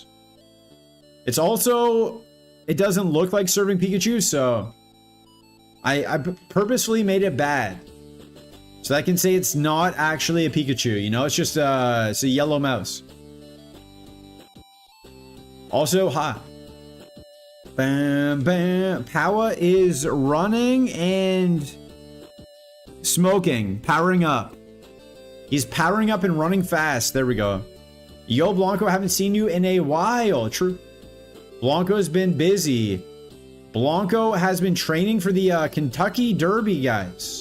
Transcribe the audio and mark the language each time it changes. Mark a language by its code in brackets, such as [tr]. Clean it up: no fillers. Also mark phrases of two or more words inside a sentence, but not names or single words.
[en] It's also... It doesn't look like Serving Pikachu, so... I purposefully made it bad. So I can say it's not actually a Pikachu, you know? It's just it's a yellow mouse. Also, ha. Bam, bam. Powa is running and smoking. Powering up. He's powering up and running fast. There we go. Yo, Blanco, I haven't seen you in a while. True. Blanco's been busy. Blanco has been training for the Kentucky Derby, guys.